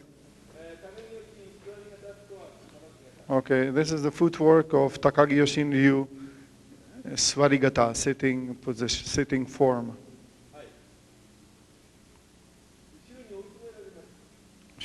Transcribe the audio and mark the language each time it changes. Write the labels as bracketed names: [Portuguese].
[Japanese] 高木よし座り型とは形が [English] Okay, this is the footwork of Takagi Yoshin Ryu, Swarigata, sitting position, sitting form. [Japanese] はい。後ろに追い詰められます。